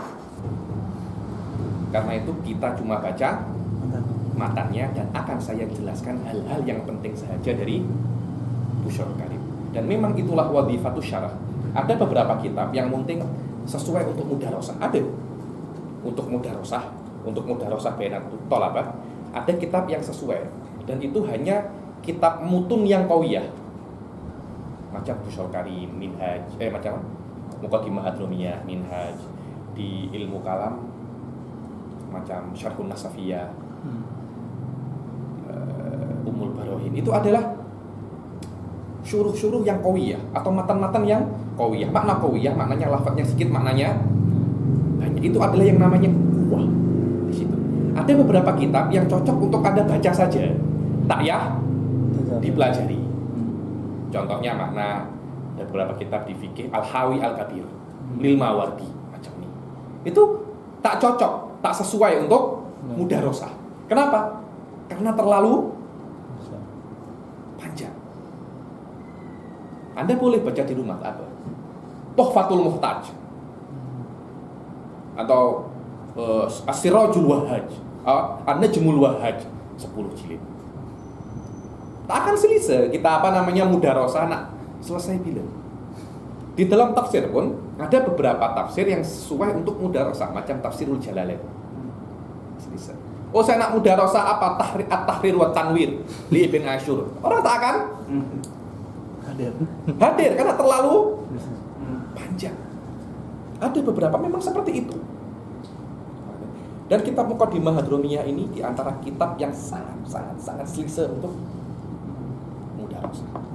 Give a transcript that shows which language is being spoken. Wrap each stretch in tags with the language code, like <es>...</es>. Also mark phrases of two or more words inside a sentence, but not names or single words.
<ms>Karena itu kita cuma baca matannya dan akan saya jelaskan hal-hal yang penting saja dari Busyral Karim. Dan memang itulah</ms> <ar>وظيفة الشرح.</ar> <ms>Ada beberapa kitab yang mungkin sesuai untuk mudarosah. Ada untuk</ms> <ar>مدارسة بين الطلبة.</ar> <ms>Ada kitab yang sesuai dan itu hanya kitab mutun yang qawiyah. Macam Busyral Karim, Minhaj, macam Muqaddimah Hadramiyah, Minhaj. Di ilmu kalam macam Syarhun Nasafiyah, Ummul Barohin. Itu adalah syuruh-syuruh yang qawiyah atau matan-matan yang qawiyah. Makna qawiyah maknanya lafadznya sedikit, maknanya banyak. Itu adalah yang namanya kuwah. Di situ. Ada beberapa kitab yang cocok untuk Anda baca saja, tak ya dipelajari. Contohnya makna ada beberapa kitab di fikih Al-Hawi Al-Kabir, Lil Mawardi macam ini. Itu tak cocok, tak sesuai untuk mudarosah. Kenapa? Karena terlalu panjang. Anda boleh baca di rumah apa? Tuhfatul Muhtaj atau As-Sirajul Wahhaj, An-Najmul Wahhaj 10 jilid. Tak akan selesai kita mudarosah nak selesai bila. Di dalam tafsir pun ada beberapa tafsir yang sesuai untuk mudarosah, macam tafsirul Jalalain. Selesai. Oh, saya nak mudarosah apa? At-Tahrir wa Tanwir li Ibn Ashur. Orang tak akan hadir karena terlalu panjang. Ada beberapa memang seperti itu. Dan kitab Muqaddimah Hadromiyah ini di antara kitab yang sangat selesa untuk mudarosah.</ms>